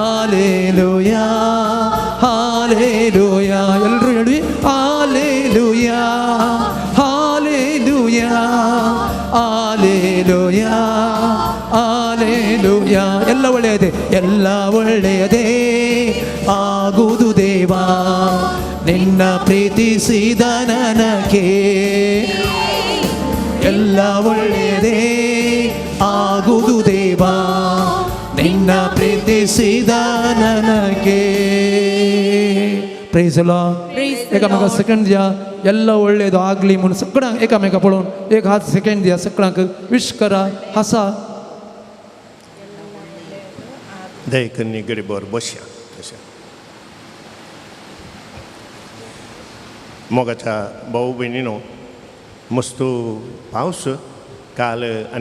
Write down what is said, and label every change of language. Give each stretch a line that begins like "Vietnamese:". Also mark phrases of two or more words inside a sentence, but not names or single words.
Kannada: ಹಾಲೆಲೂಯಾ ಹಾಲೆಲೂಯಾ ಎಲ್ಲರೂ ಹೇಳಿ ಹಾಲೆಲೂಯಾ ಹಾಲೆಲೂಯಾ ಹಾಲೆಲೂಯಾ ಹಾಲೆಲೂಯಾ ಎಲ್ಲ ಒಳ್ಳೆಯದೇ ಎಲ್ಲ ಒಳ್ಳೆಯದೇ ಆಗುವುದು ದೇವಾ ನಿನ್ನ ಪ್ರೀತಿಸಿದ ನನಗೆ ಎಲ್ಲ ಒಳ್ಳೆಯದೇ ಆಗುವುದು ದೇವಾ ನಿನ್ನ ಪ್ರೀತಿಸಿದ ನನಗೆ
English: Praise Lord
Konkani: एकामेका सेकंड द्या
Kannada: ಎಲ್ಲ ಒಳ್ಳೆಯದು ಆಗಲಿ
Konkani: म्हणून सगळ्यांक एकामेका पळोवन एक हात सेकंड द्या सगळ्यांक विश करा हसा दयकन्नी गरीबावर बसया तशें मोगाच्या भाऊ भयणीनो मस्तू पावस काल आनी